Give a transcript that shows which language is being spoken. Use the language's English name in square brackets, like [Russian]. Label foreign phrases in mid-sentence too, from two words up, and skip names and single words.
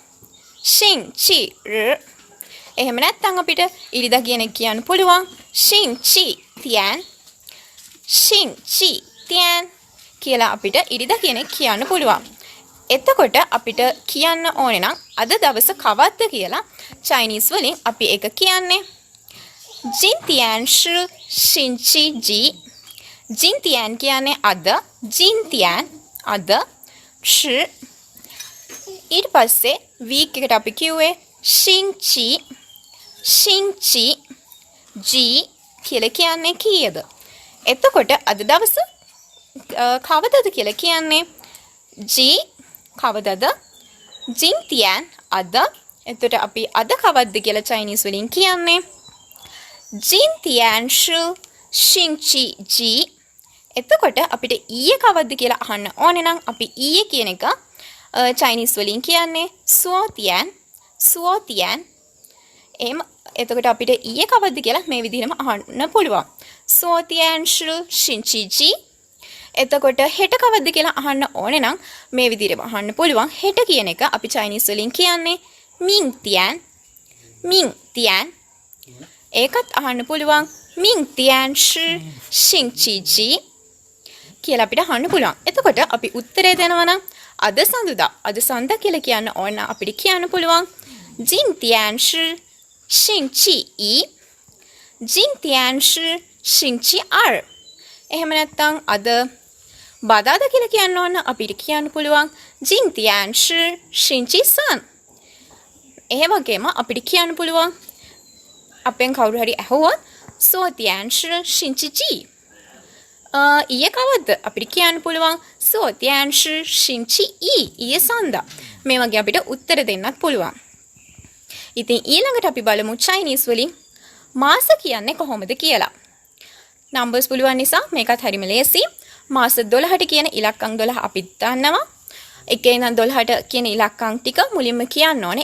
[Sinhala] එහෙම නැත්නම් අපිට ඉරිදා කියන එක කියන්න පුළුවන් xīngqí'tiān. කියලා අපිට ඉරිදා කියන එක කියන්න පුළුවන්. එතකොට අපිට කියන්න ඕනේ නම් අද දවස කවද්ද කියලා චයිනීස් වලින් අපි ඒක කියන්නේ [Chinese] 今天是星期几. [Sinhala] Jīntiān කියන්නේ අද, Jīntiān අද, shi ඊට පස්සේ week එකට අපි කිව්වේ [Chinese] 星期几 [Sinhala] කියලා කියන්නේ කීයද? එතකොට අද දවස කවදද කියලා කියන්නේ කවදද? Jīntiān අද. එතකොට අපි අද කවද්ද කියලා චයිනීස් වලින් කියන්නේ [Chinese] 今天是星期几. [Sinhala] එතකොට අපිට ඊයේ කවද්ද කියලා අහන්න ඕනේ නම් අපි ඊයේ කියන එක චයිනීස් වලින් කියන්නේ Zuótiān. එතකොට අපිට ඊයේ කවද්ද කියලා මේ විදිහටම අහන්න පුළුවන්. [Chinese] 昨天是星期几. [Sinhala] එතකොට හෙට කවද්ද කියලා අහන්න ඕනේ නම් මේ විදිහටම අහන්න පුළුවන්. හෙට කියන එක අපි චයිනීස් වලින් කියන්නේ Míngtiān. ඒකත් අහන්න පුළුවන් [Chinese] 明天是星期几 [Sinhala] කියලා අපිට අහන්න පුළුවන්. එතකොට අපි උත්තරේ දෙනවා නම් අද සඳුදා කියලා කියන්න ඕන අපිට කියන්න පුළුවන් [Chinese] 今天是星期二. 今天是星期二. [Sinhala] එහෙම නැත්නම් අද බදාදා කියලා කියන්න ඕන අපිට කියන්න පුළුවන් [Chinese] 今天是星期三. [Sinhala] ඒ වගේම අපිට කියන්න පුළුවන් අපෙන් කවුරු හරි ඇහුවොත් [Chinese] 昨天是星期几. [Sinhala] ඊයේ කවද්ද? අපිට කියන්න පුළුවන් [Chinese] 昨天是星期二. [Sinhala] ඊයේ සඳා. මේ වගේ අපිට උත්තර දෙන්නත් පුළුවන්. ඉතින් ඊළඟට අපි බලමු චයිනීස් වලින් මාස කියන්නේ කොහොමද කියලා. නම්බර්ස් පුළුවන් නිසා මේකත් හරිම ලේසි. මාස 12ට කියන ඉලක්කම් 12 අපි දන්නවා. එකේ ඉඳන් 12ට කියන ඉලක්කම් ටික මුලින්ම කියන්න ඕනේ.